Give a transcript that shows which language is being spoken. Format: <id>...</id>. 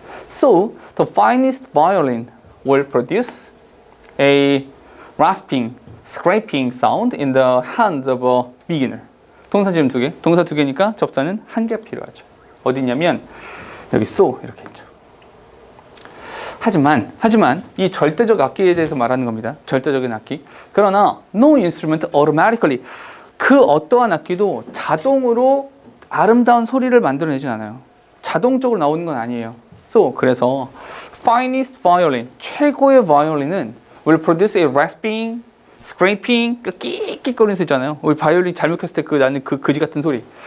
<en>So the finest violin will produce a rasping, scraping sound in the hands of a beginner.</en> <ko>동사 지금 2개, 동사 2개니까 접사는 1개 필요하죠. 어디 있냐면 여기 so 이렇게 있죠. 하지만 이 절대적 악기에 대해서 말하는 겁니다. 절대적인 악기. 그러나</ko> <en>no instrument automatically,</en> <ko>그 어떠한 악기도 자동으로 아름다운 소리를 만들어내진 않아요. 자동적으로 나오는 건 아니에요.</ko> <en>So</en> <ko>그래서</ko> <en>finest violin,</en> <ko>최고의 바이올린은</ko> <en>will produce a rasping, scraping,</en> <ko>끽끽거리는 소리 있잖아요. 우리 바이올린 잘못 켰을 때 나는 그 그지 같은 소리.</ko>